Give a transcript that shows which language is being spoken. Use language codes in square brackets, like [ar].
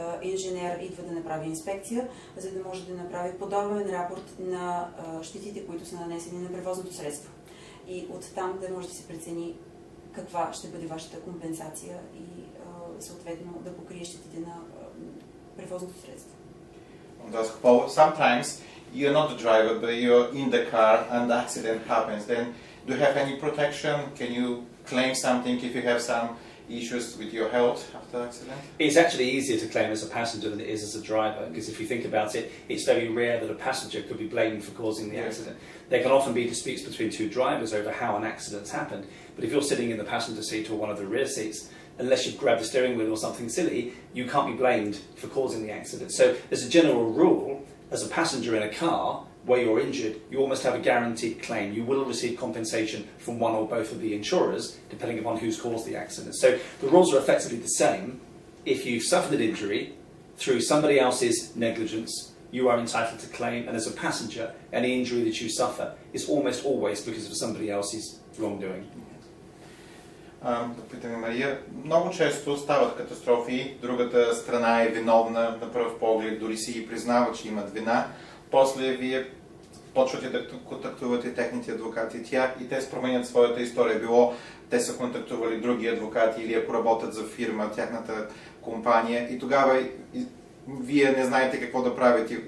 [bg] Инженер идва да направи инспекция, за да може да направи подробен рапорт на щетите, които са нанесени на превозното средство. И оттам да може да се прецени каква ще бъде вашата компенсация и съответно да покрие щетите на превозното средство. [en] Sometimes you're not the driver, but you're in the car and the accident happens. Then do you have any protection? Can you claim something if you have some issues with your health after the accident? It's actually easier to claim as a passenger than it is as a driver, because if you think about it, it's very rare that a passenger could be blamed for causing the accident. There can often be disputes between two drivers over how an accident's happened, but if you're sitting in the passenger seat or one of the rear seats, unless you've grabbed the steering wheel or something silly, you can't be blamed for causing the accident. So as a general rule, as a passenger in a car, where you're injured, you almost have a guaranteed claim. You will receive compensation from one or both of the insurers, depending upon who's caused the accident. So the rules are effectively the same. If you've suffered an injury through somebody else's negligence, you are entitled to claim, and as a passenger, any injury that you suffer is almost always because of somebody else's wrongdoing. [bg] Да питаме Мария, много често стават катастрофи, другата страна е виновна на пръв поглед, дори си и признава, че имат вина. После вие почвате да контактувате техните адвокати и те променят своята история. Било те са контактували други адвокати или ако работят за фирма, тяхната компания и тогава вие не знаете какво да правите.